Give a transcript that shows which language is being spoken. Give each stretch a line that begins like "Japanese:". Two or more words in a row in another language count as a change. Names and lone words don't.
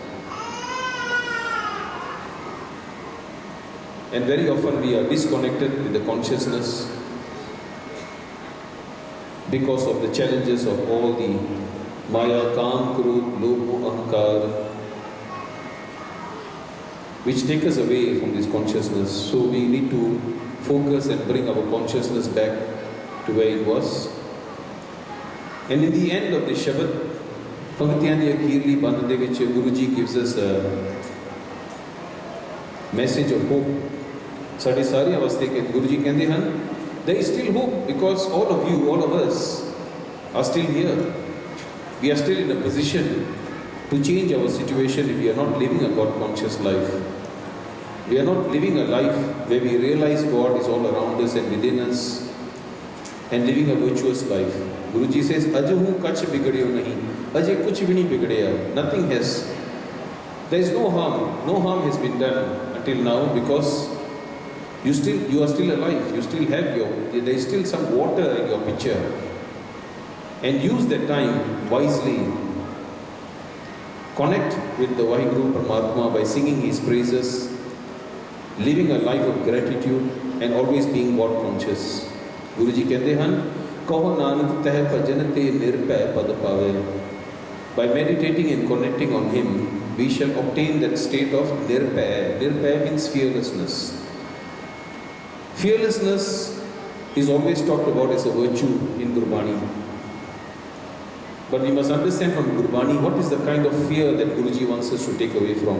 English: And very often we are disconnected with the consciousness because of the challenges of all the
Punjabi: ਮਾਇਆ, ਕਾਮ, ਕ੍ਰੋਧ, ਲੋਭ,
English: Ahankar, which take us away from this consciousness. So we need to focus and bring our consciousness back to where it was. And in the end of the Shabad,
Punjabi: ਪੰਕਤੀਆਂ ਦੀ ਅਖੀਰਲੀ ਬੰਦ ਦੇ ਵਿੱਚ
English: Guruji gives us a message of hope.
Punjabi: ਸਾਡੇ ਸਾਰੇ ਅਵਸਥੇ ਕੇ ਗੁਰੂਜੀ ਕਹਿੰਦੇ ਹਨ,
English: there is still hope because all of you, all of us are still here. We are still in a position to change our situation if we are not living a God-conscious life. We are not living a life where we realize God is all around us and within us and living a virtuous life. Guruji says,
Punjabi: "ਅਜਹੂ ਕਛੁ ਬਿਗਰਿਓ ਨਾਹਿ." ਅਜੇ ਕੁਛ ਭੀ ਨਹੀਂ ਬਿਗੜਿਆ.
English: Nothing has. There is no harm. No harm has been done until now because you are still alive. You still have there is still some water in your pitcher. And use that time wisely. Connect with the Vaheguru Paramatma by singing His praises, living a life of gratitude and always being God conscious.
Punjabi: Guruji
Hindi: कहते हैं,
Punjabi: ਕਹੁ ਨਾਨਕ ਤਿਹ ਭਜਨ ਤੇ ਨਿਰਭੈ ਪਦੁ ਪਾਵੈ.
English: By meditating and connecting on Him, we shall obtain that state of nirpay. Nirpay means fearlessness. Fearlessness is always talked about as a virtue in Gurbani. But we must understand from Gurbani what is the kind of fear that Guruji wants us to take away from.